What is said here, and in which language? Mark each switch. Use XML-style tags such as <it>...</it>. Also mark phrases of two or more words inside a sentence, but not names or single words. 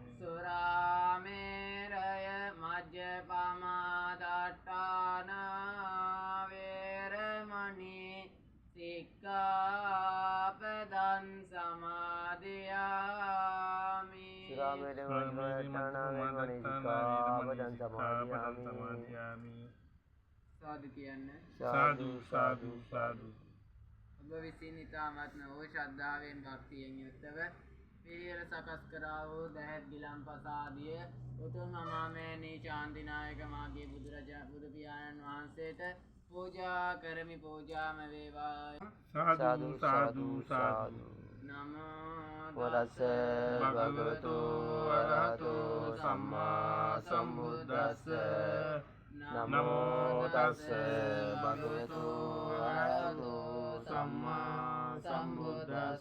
<pi>සුරාමේරය මජ්ජපමාදට්ඨාන වේරමණී සික්ඛාපදං සමාදියාමි සුරාමේරය මජ්ජපමාදට්ඨාන වේරමණී සික්ඛාපදං සමාදියාමි</pi> <si>සාදු කියන්න සාදු සාදු සාදු ඔබ විසින් ඉතාමත්ම වූ ශ්‍රද්ධාවෙන් භක්තියෙන් යුක්තව පිළිවෙල සකස් කරා වූ දැහැත් ගිලන්පස ආදිය උතුම් අමාමෑණී ශාන්තිනායක මාගේ බුදු පියාණන් වහන්සේට පූජා කරමි පූජාම වේවා සාදු සාදු සාදු</si> <pi>නමෝ වරස භගවතු අරහතෝ සම්මා සම්බුද්දස්ස නමෝ තස්ස භගවතු අරහතෝ සම්මා සම්බුද්දස්ස</pi>